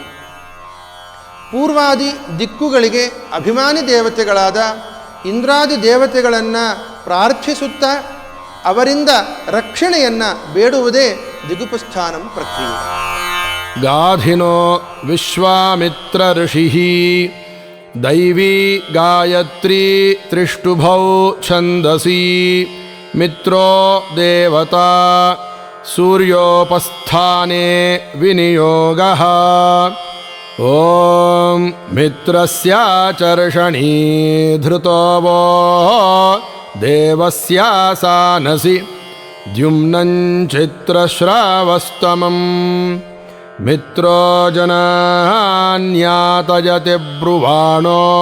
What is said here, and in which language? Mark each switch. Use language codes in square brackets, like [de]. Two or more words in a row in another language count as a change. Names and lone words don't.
[kn] ಪೂರ್ವಾದಿ ದಿಕ್ಕುಗಳಿಗೆ ಅಭಿಮಾನಿ ದೇವತೆಗಳಾದ ಇಂದ್ರಾದಿ ದೇವತೆಗಳನ್ನು ಪ್ರಾರ್ಥಿಸುತ್ತಾ ಅವರಿಂದ ರಕ್ಷಣೆಯನ್ನು ಬೇಡುವುದೇ ದಿಗುಪಸ್ಥಾನಂ ಪ್ರಕ್ರಿಯೆ. [sa] ಗಾಧಿನೋ ವಿಶ್ವಾಮಿತ್ರ ಋಷಿಃ ದೈವೀ ಗಾಯತ್ರಿ ತ್ರಿಷ್ಟುಭೌ ಛಂದಸಿ ಮಿತ್ರೋ ದೇವತಾ ಸೂರ್ಯೋಪಸ್ಥಾನೆ ವಿನಿಯೋಗಃ. ಓಂ ಮಿತ್ರಸ್ಯ ಚರ್ಷಣೀ ಧೃತೋ ವೋ ದೇವಸ್ಯ ಸಾನಸಿ ದ್ಯುಮ್ನಂ ಚಿತ್ರಶ್ರಾವಸ್ತಮಂ ಮಿತ್ರೋ ಜನಾನ್ಯಾತಯತಿ ಬ್ರುವಾಣೋ